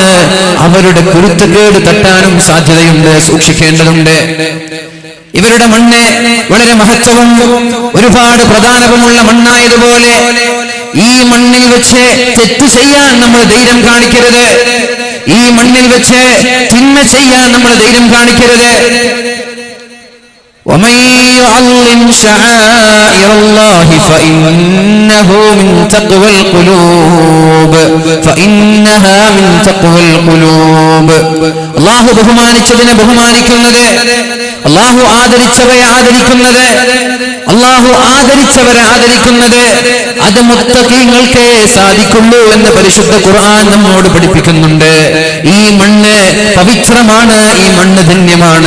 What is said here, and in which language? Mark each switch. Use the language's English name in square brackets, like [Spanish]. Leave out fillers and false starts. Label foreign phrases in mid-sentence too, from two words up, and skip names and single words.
[Malayalam] അവരുടെ കുരുത്തക്കേട് തട്ടാനും സാധ്യതയുണ്ട്, സൂക്ഷിക്കേണ്ടതുണ്ട്. ഇവരുടെ മണ്ണ് വളരെ മഹത്വവും ഒരുപാട് പ്രധാനവുമുള്ള മണ്ണായതുപോലെ ഈ മണ്ണിൽ വെച്ച് തെറ്റ് ചെയ്യാൻ നമ്മൾ ധൈര്യം കാണിക്കരുത്. ഈ മണ്ണിൽ വെച്ച് തിന്മ ചെയ്യാൻ നമ്മൾ ധൈര്യം കാണിക്കരുത്. [Arabic] ومن يعظم شعائر الله فإنه من تقوى القلوب فإنها من تقوى القلوب. [Malayalam] അല്ലാഹു ബഹുമാനിച്ചതിനെ ബഹുമാനിക്കുന്നത്, അല്ലാഹു ആദരിച്ചവരെ ആദരിക്കുന്നത്, അല്ലാഹു ആദരിച്ചവരെ ആദരിക്കുന്നത് അത് മുത്തഖീങ്ങൾക്ക് സാധിക്കുള്ളൂ എന്ന് പരിശുദ്ധ ഖുർആൻ നമ്മോട് പഠിപ്പിക്കുന്നുണ്ട്. ഈ മണ്ണ് പവിത്രമാണ്, ഈ മണ്ണ് ധന്യമാണ്.